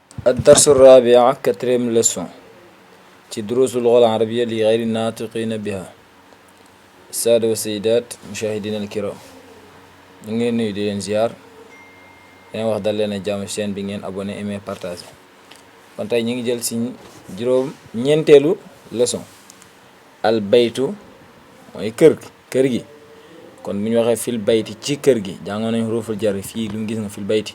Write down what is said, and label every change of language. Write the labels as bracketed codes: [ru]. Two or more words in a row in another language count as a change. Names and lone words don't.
[ar] الدرس الرابع [fr] quatrième leçon [ar] ci دروس اللغة العربية لغير الناطقين بها. السادة والسيدات مشاهدينا الكرام [wo] ñu ngi nuyu di leen ziar leen wax dal leen a jàmm chaîne bi ngeen [fr] abonné aimé partagé. [wo] kon tey ñu ngi jël ci juróom ñeenteelu leçon [ar] البيت [wo] mooy kër gi kon bu ñu waxee [ar] في البيت [wo] ci kër gi jàngoon nañ [ar] حروف الجر [wo] fii lu mu gis nga [ar] في البيت.